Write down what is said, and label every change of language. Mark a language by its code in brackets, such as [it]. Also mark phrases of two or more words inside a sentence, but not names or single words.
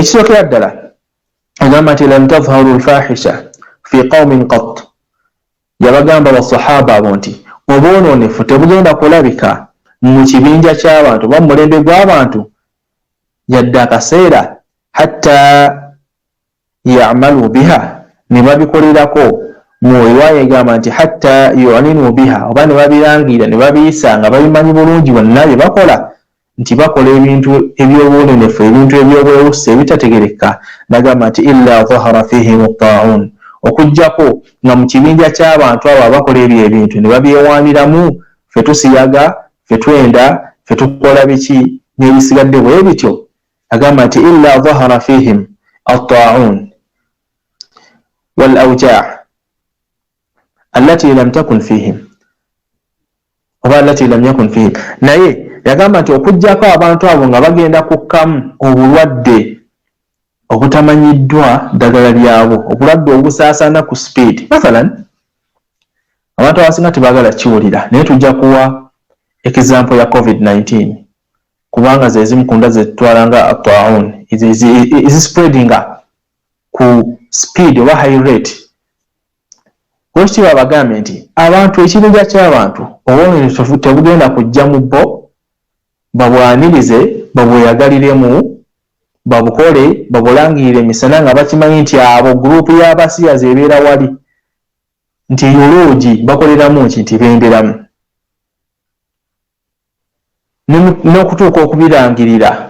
[lg] ekisookera ddala agamba nti [ar] لم تظهر الفاحشة في قوم قط, [lg] yabagamba basahaba abo nti obwonoonefu tebugenda kulabika mu kibinja ky'abantu oba mu mulembe gw'abantu yadde akaseera [ar] حتى يعملوا بها, [lg] ne babikolerako. mu riwaya egamba nti [ar] حتى يعلنوا بها, [lg] oba ne babirangira ne babiyisa nga babimanyi bulungi bonna bye bakola nti bakola ebintu eby'obwononefu, ebintu eby'obwewusi ebitategereka. Nagamba nti [ar] إلا ظهر فيهم الطاعون, [lg] okujjako nga mu kibinja ky'abantu abo abakola ebyo ebintu ne babyewaaniramu, ffe tusiyaga, ffe twenda, ffe tukola biki n'ebisigadde bwe bityo. Agamba nti [ar] إلا ظهر فيهم الطاعون والأوجاع التي لم تكن فيهم oba التي لم يكن فيهم. [lg] Naye yagamba nti okujjako abantu abo nga bagenda kukkamu obulwadde obutamanyiddwa ddagala lyabwo, obulwadde obusaasaana ku speed. Mathalan, abantu abasinga tebaagala kiwulira, naye tujja kuwa example ya COVID-19 kubanga ze zimu ku ndwadde ze tutwala nga at-ta'un [en] is spreading [lg] ku speed oba [en] high rate. [lg] Wekitiibwa bagambe nti abantu, ekibinja ky'abantu obwonoonefu tebugenda kujja mu bo, babwanirize, babweyagaliremu, babukole, babulangirire emisana nga bakimanyi nti abo gurupu y'abasiyazi ebeera wali, nti yoloogi bakoleramu nti benderamu, n'okutuuka okubirangirira.